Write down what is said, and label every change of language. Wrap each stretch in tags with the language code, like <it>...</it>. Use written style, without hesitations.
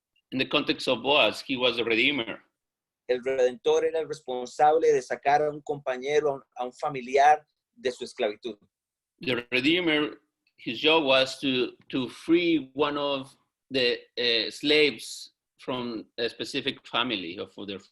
<en>In the context of Boaz, he was the redeemer.</en> <es>El redentor era el responsable de sacar a un compañero, a un familiar de su esclavitud.</es> <en>The redeemer, his job was to free one of the slaves from a specific family or for their</en>